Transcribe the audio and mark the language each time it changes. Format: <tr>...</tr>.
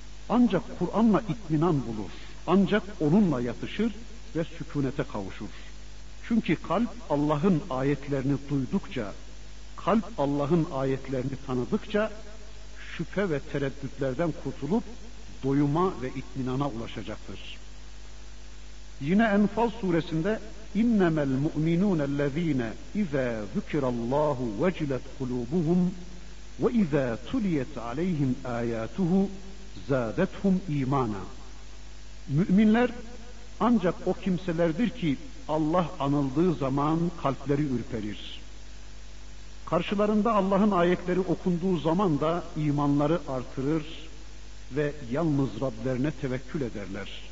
<tr>Ancak Kur'an'la itminan bulur. Ancak onunla yatışır ve sükunete kavuşur. Çünkü kalp Allah'ın ayetlerini duydukça, kalp Allah'ın ayetlerini tanıdıkça şüphe ve tereddütlerden kurtulup doyuma ve itminana ulaşacaktır. Yine Enfal suresinde</tr> <ar>اِنَّمَا الْمُؤْمِنُونَ الَّذ۪ينَ اِذَا ذُكِرَ اللّٰهُ وَجِلَتْ قُلُوبُهُمْ وَاِذَا تُلِيَتْ عَلَيْهِمْ آيَاتُهُ زَادَتْهُمْ اِيمَانًا.</ar> <tr>Müminler ancak o kimselerdir ki Allah anıldığı zaman kalpleri ürperir. Karşılarında Allah'ın ayetleri okunduğu zaman da imanları artırır ve yalnız Rablerine tevekkül ederler.</tr>